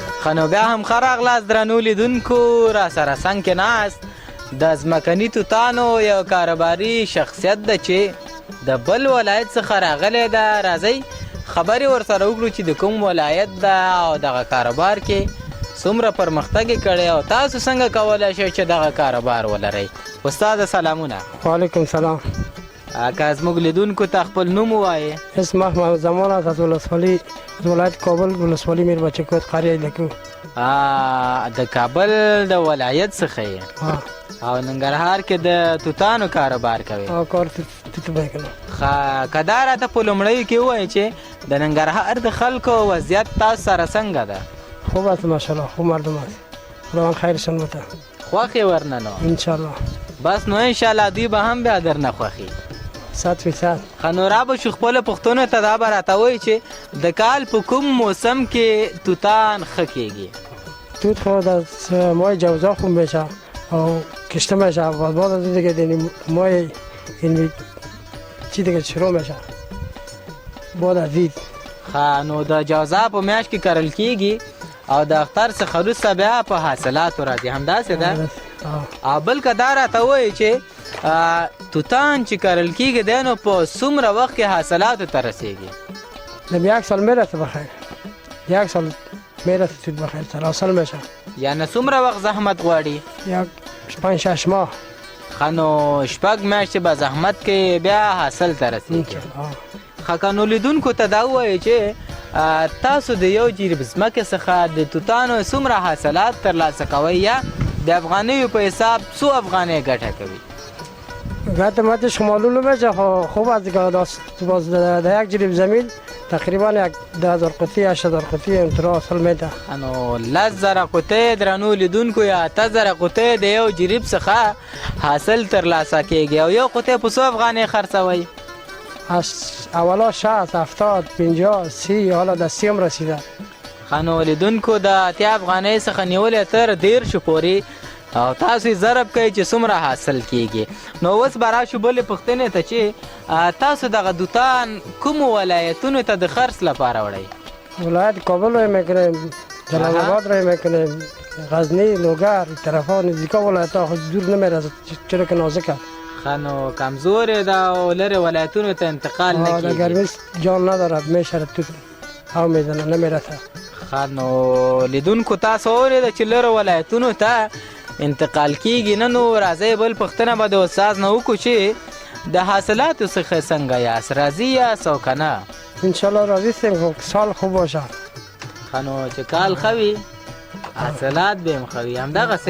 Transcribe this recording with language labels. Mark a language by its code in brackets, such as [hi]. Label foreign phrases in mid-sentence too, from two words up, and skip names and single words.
[ps] ښه نو بیا هم ښه راغلاست درنو لیدونکو. را سره څنګ کې ناست د ځمکني توتانو یو کاروباري شخصیت ده چې د بل ولایت څخه راغلی ده. راځئ خبرې ورسره وکړو چې د کوم ولایت ده او دغه کاروبار کې څومره پرمختګ یې کړی او تاسو څنګه کولی شئ چې دغه کاروبار ولرئ. استاده سلامونه. وعلیکم سلام. که زموږ لیدونکو ته خپل نوم ووایې. [fa] اسم محمد زمان است از ولسوالی از ولایت کابل ولسوالی میر بچه کوت قریه لکو. [ps] د کابل د ولایت څخه یې او ننګرهار کې د توتانو کاروبار کوي. [fa] کار توت میکنم. [ps] که دا راته په لومړیو کې ووایې چې د ننګرهار د خلکو وضعیت تاسو سره څنګه ده؟ [fa] خوب است ماشاءالله، خوب مردم است. خداوند خیرشان بده. [ps] خوښ یې ورنه نو؟ انشاءالله. بس نو انشاءالله دوی به هم بیا درنه خوښي. 100%. ښه نو را به شو خپلو پوښتنو ته دا به راته وایي چې د کال په کوم موسم کې توتان ښه کېږي؟ [fa] توت خود از ماه جوزا خوب میشه او کشته میشه و بعد از دیگه یعنی ماه این چی دیگه شروع میشه بعد از عید. [ps] ښه نو د جوزا په میاشت کې کرل کېږي او د اختر څخه وروسته بیا په حاصلاتو راځي، همداسې ده؟ او بل که دا راته وایي چې توتان چې کرل کېږي دی نو په څومره وخت کې حاصلاتو ته رسېږي؟ [fa] یک سال میرسه بخیر، یک سال میرسه توت بخیر، سلاسل میشه. [ps] یعنی څومره وخت زحمت غواړي؟ [fa] یک 5-6 ماه. [ps] ښه نو 6 میاشتې به زحمت کوي بیا حاصل ته رسېږي. ښه که نو لیدونکو ته دا ووایي چې تاسو د یو جریب ځمکې څخه د توتانو څومره حاصلات ترلاسه کوئ یا د افغانیو په حساب څو افغانۍ ګټه کوي؟ [fa] ګټه ماتش معلوم میشه. خوب است که باز در یک جریب زمین تقریبا 10,000 قطعه 8,000 قطعه انترا حاصل میده. [ps] نو 10,000 قطعه درنو لیدونکو یا 8,000 قطعه د یو جریب څخه حاصل ترلاسه کیږي او یو قطعه په څو افغانۍ خرڅوئ؟ [fa] اولا 60 70 50 30 حالا د 30 هم رسیده. [ps] ښه نو لیدونکو د 80 افغانۍ څخه نیولې تر 10 پورې او تاسو یې ضرب کوئ چې څومره حاصل کیږي. نو اوس به راشو بلې پوښتنې ته چې تاسو دغه توتان کومو ولایتونو ته د خرڅ لپاره وړئ؟ [fa] ولایت کابل رو میکنیم، جلال آباد رو میکنیم، غزنی، لوگر، طرفا نزدیکا ولایت ها خود دور نمیره چرا که نازکه. [ps] ښه نو کمزورې ده او لرې ولایتونو ته انتقال نه کیږي. [fa] د ګرمۍ جان نداره میشه توت او میزنه نمیرسه. [ps] ښه نو لیدونکو تاسو اورېده چې لرې ولایتونو ته انتقال کیږي. نه نو راځئ بل پوښتنه به د استاد نه وکړو چې د حاصلاتو څخه څنګه یاست؟ راضي یاست او که نه؟ انشاءالله راضي یم، [fa] سال خوب باشه. [ps] ښه نو چې کال ښه وي حاصلات به هم ښه وي، همدغسې.